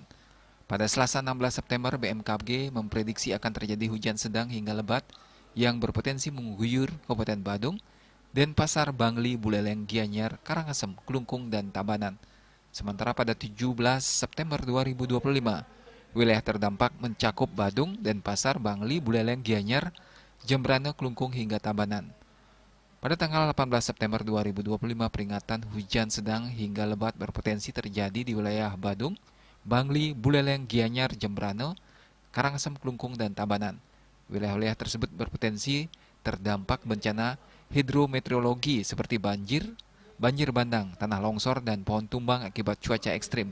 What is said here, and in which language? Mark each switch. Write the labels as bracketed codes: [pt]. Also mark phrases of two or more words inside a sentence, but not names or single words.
[id] Pada Selasa 16 September, BMKG memprediksi akan terjadi hujan sedang hingga lebat yang berpotensi mengguyur Kabupaten Badung, Denpasar, Bangli, Buleleng, Gianyar, Karangasem, Klungkung, dan Tabanan. Sementara pada 17 September 2025, wilayah terdampak mencakup Badung, Denpasar, Bangli, Buleleng, Gianyar, Jembrana, Klungkung, hingga Tabanan. Pada tanggal 18 September 2025, peringatan hujan sedang hingga lebat berpotensi terjadi di wilayah Badung, Bangli, Buleleng, Gianyar, Jembrana, Karangasem, Klungkung, dan Tabanan. Wilayah-wilayah tersebut berpotensi terdampak bencana hidrometeorologi seperti banjir, banjir bandang, tanah longsor, dan pohon tumbang akibat cuaca ekstrim.